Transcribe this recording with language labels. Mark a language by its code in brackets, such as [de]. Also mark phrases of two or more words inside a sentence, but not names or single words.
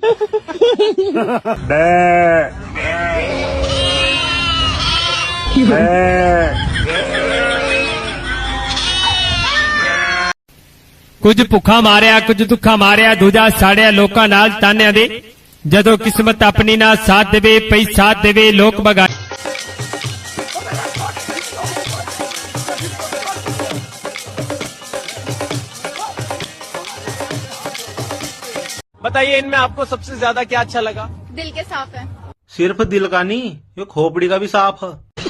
[pa] ਕੁਝ ਭੁੱਖਾ ਮਾਰਿਆ ਕੁਝ ਦੁੱਖਾ ਮਾਰਿਆ ਦੂਜਾ ਸਾੜਿਆ ਲੋਕਾਂ ਨਾਲ ਤਾਨਿਆਂ ਦੇ ਜਦੋਂ ਕਿਸਮਤ ਆਪਣੀ ਨਾਲ ਸਾਥ ਦੇਵੇ ਪਈ ਸਾਥ ਦੇਵੇ ਲੋਕ ਬਗਾ [hi] बताइए इनमें आपको सबसे ज्यादा क्या अच्छा लगा? दिल के साफ है। सिर्फ दिल का नहीं, ये खोपड़ी का भी साफ है।